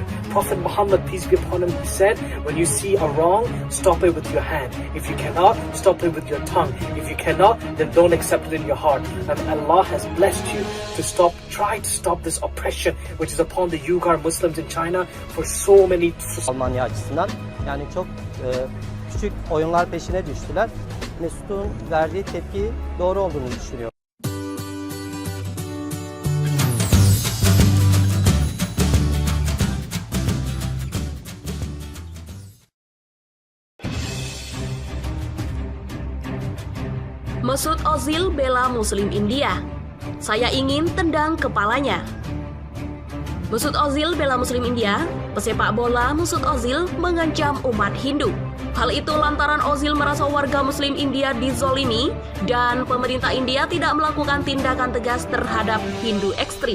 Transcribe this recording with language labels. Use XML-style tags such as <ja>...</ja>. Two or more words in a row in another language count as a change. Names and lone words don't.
<en>Prophet Muhammad, peace be upon him, he said, when you see a wrong, stop it with your hand. If you cannot, stop it with your tongue. If you cannot, then don't accept it in your heart. And Allah has blessed you to try to stop this oppression which is upon the Uyghur Muslims in China for so many.</en> <tr>Almanya açısından yani çok küçük oyunlar peşine düştüler. Mesut'un verdiği tepki doğru olduğunu düşünüyorum.</tr> <id>Mesut Ozil bela Muslim India. Saya ingin tendang kepalanya. Mesut Ozil bela Muslim India. Pesepak bola Mesut Ozil mengancam umat Hindu. Hal itu lantaran Ozil merasa warga Muslim India dizolimi dan pemerintah India tidak melakukan tindakan tegas terhadap Hindu ekstrim.</id>